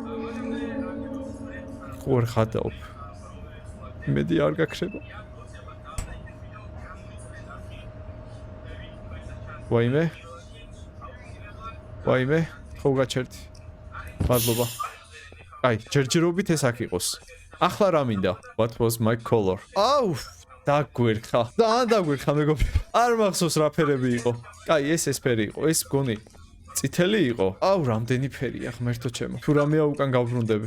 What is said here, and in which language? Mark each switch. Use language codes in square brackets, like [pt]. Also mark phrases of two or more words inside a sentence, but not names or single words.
[ka] ხوار ხადაობ. მედი არ გაქრება. ვაიმე. ვაიმე, ხო გაჩერდი. მადლობა. აი, ჯერჯერობით ეს აქ იყოს. ახლა რა მინდა? [en] What was my color? [ka] აუ, დაგვერხა. დაგვერხა მეგობრებო. არ მახსოვს რა ფერები იყო. აი, ეს ფერი იყო. ეს მგონი წითელი იყო. აუ, რამდენი ფერია, ღმერთო ჩემო. თუ რამეა უკან გავბრუნდები.